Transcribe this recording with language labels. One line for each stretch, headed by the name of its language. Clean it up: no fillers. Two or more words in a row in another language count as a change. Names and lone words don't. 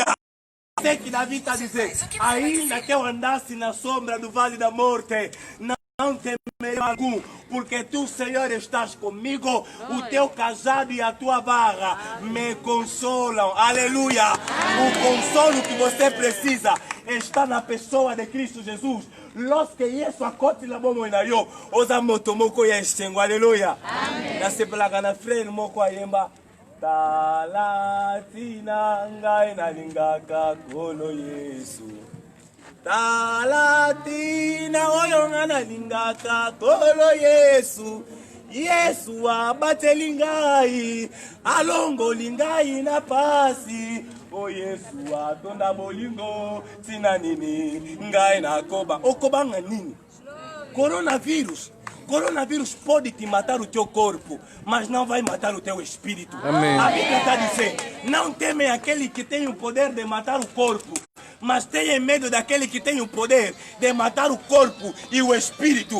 Portuguese: Sei que Davi está dizendo: ainda que eu andasse na sombra do vale da morte, não temerei algum, porque tu, Senhor, estás comigo. O teu cajado e a tua barra me consolam. Aleluia. O consolo que você precisa está na pessoa de Cristo Jesus.
Lingala: Lorsque Yesu akoti la bomo na yo, oza moto moko ya esengo. Aleluia. Na sepelaka na frère moko ayemba: Talatina ngai nalingaka kolo Yesu. Talatina oyo nga nalingaka kolo Yesu. Yesu abateli ngai, alongoli ngai na pasi. O Yesu atonda bolingo, tina nini ngai nakoba. Okobanga nini?
Portuguese: Coronavírus pode te matar o teu corpo, mas não vai matar o teu espírito. Amém. A Bíblia está dizendo: não temem aquele que tem o poder de matar o corpo, mas tenha medo daquele que tem o poder de matar o corpo e o espírito.